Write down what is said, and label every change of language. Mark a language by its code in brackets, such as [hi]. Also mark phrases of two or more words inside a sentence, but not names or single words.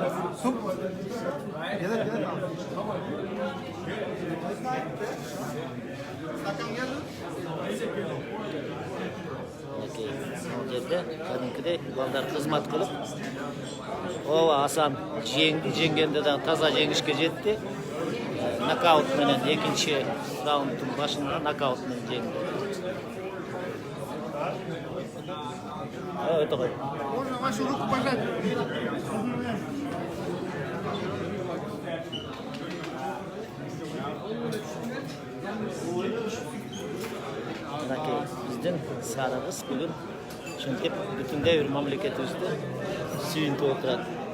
[ky] Жерде кадимкидей балдар кызмат кылып, ооба Асан жеңгенде да таза жеңишке жетти. Нокаут менен экинчи раундтун башында нокаут менен жеңди. Өтө кой. [ru] Можно вашу руку пожать? [ky] Мынакей биздин сарыгыз бүгүн ушинтип бүтүндөй бир мамлекетибизди сүйүнтүп отурат.